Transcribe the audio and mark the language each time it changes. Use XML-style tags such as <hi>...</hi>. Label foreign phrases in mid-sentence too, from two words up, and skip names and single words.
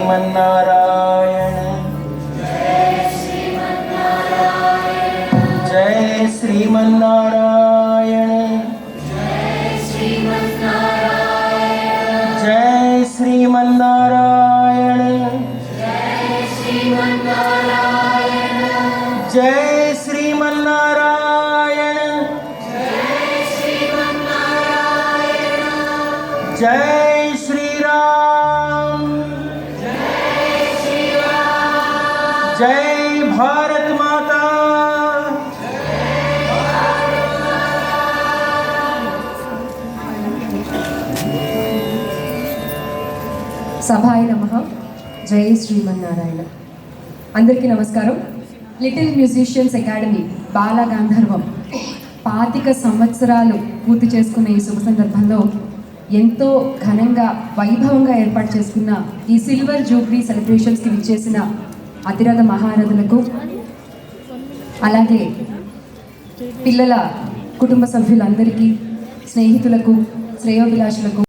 <sa>श्रीमन्नारायण जय श्रीमन्नारायण जय श्रीमन्नारायण जय श्रीमन्नारायण</sa> <hi>जय श्री राम जय भारत माता।</hi> <sa>సభాయ నమః.</sa> <te>జై శ్రీమన్నారాయణ. అందరికీ నమస్కారం. లిటిల్ మ్యూజిషియన్స్ అకాడమీ బాల గాంధర్వం 25 సంవత్సరాలు పూర్తి చేసుకున్న ఈ శుభ సందర్భంలో ఎంతో ఘనంగా వైభవంగా ఏర్పాటు చేసుకున్న ఈ</te> <en>silver jubilee celebrationski</en> <te>విచ్చేసిన అతిరథ మహారథులకు, అలాగే పిల్లల కుటుంబ సభ్యులందరికీ, స్నేహితులకు, శ్రేయోభిలాషులకు</te>